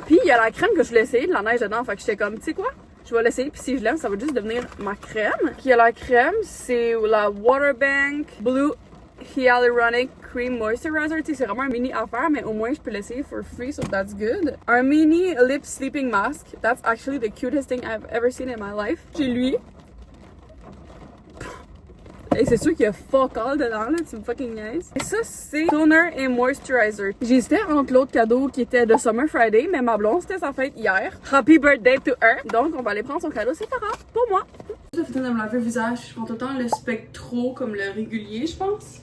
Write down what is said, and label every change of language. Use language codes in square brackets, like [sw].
[fr] Puis il y a la crème que je voulais essayer de la neige dedans. Fait que j'étais comme, tu sais quoi? Je vais l'essayer, puis si je l'aime, ça va juste devenir ma crème. Puis il y a la crème, c'est la Waterbank Blue Hyaluronic Cream Moisturizer. Tu sais, c'est vraiment un mini affaire, mais au moins je peux l'essayer [en] for free, so that's good. [fr] Un mini lip sleeping mask. [en] That's actually the cutest thing I've ever seen in my life. [fr] J'ai lui. Et c'est sûr qu'il y a [en] fuck all [fr] dedans, là, tu me fucking niaises. Et ça, c'est toner et moisturizer. J'hésitais entre l'autre cadeau qui était de Summer Friday, mais ma blonde, c'était sa fête hier. [en] Happy birthday to her! [fr] Donc, on va aller prendre son cadeau séparat pour moi. Je fais de me laver le visage, je prends tout le temps le Spectro comme le régulier, je pense.